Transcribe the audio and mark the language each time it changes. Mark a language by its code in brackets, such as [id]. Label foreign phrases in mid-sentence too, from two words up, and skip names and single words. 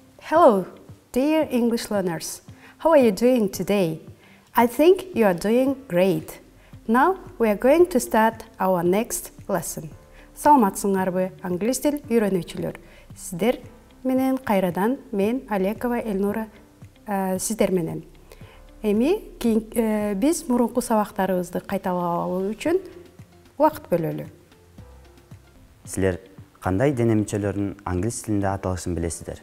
[en] Hello, dear English learners. How are you doing today? I think you are doing great. Now we are going to start our next lesson. [ky] Саламатсыңарбы, англис тил үйрөнүүчүлөр. Сиздер менен кайрадан мен Алекова Элнура сиздер менен. Эми биз мурунку сабактарыбызды кайталоо үчүн убакыт бөлөлү. Силер кандай дене мүчөлөрүнүн англис тилинде аталышын билесиздер?